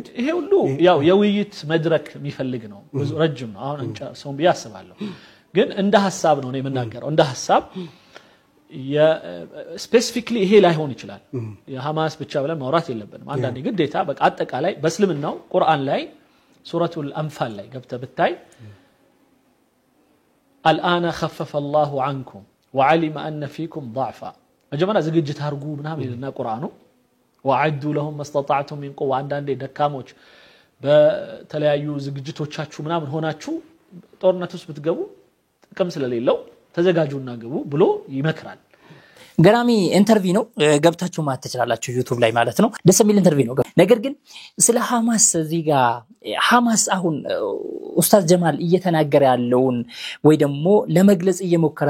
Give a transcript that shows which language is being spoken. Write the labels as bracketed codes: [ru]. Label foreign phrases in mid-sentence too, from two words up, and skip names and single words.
[am] ይሄ ሁሉ ያው የውይይት መድረክ የሚፈልግ ነው ብዙ ረጅም ነው አሁን ሰው ቢያስባለሁ ግን እንደ ሐሳብ ነው የምናገረው እንደ ሐሳብ ስፔሲፊክሊ ይሄ ላይሆን ይችላል የሐማስ ብቻ ብለን ማውራት የለብንም አንዳንዴ ግዴታ በቃ አጠቃላይ በእስልምናው ቁርአን ላይ ሱረቱል አንፋል ላይ ገብተህ ብታይ [ar] الآن خفف الله عنكم وعلم أن فيكم ضعفا [am] መጀመሪያ ዝግጅት አርጉ ምናምን ይልና ቁርአኑ [ar] وعدوا لهم ما استطعتم من قوة [am] አንዳንዴ ደካሞች በተለያዩ ዝግጅቶቻችሁ ምናምን ሆናችሁ ጦርነት ውስጥ ብትገቡ ጥቅም ስለሌለው ተዘጋጁና ግቡ ብሎ ይመክራል ገራሚ ኢንተርቪው ነው ገብታችሁ ማየት ትችላላችሁ ዩቲዩብ ላይ ማለት ነው ደስ የሚል ኢንተርቪው ነው ነገር ግን ስለ ሐማስ እዚህ ጋር ሐማስ አሁን ኡስታዝ ጀማል እየተናገረ ያለውን ወይ ደግሞ ለመግለጽ እየሞከረ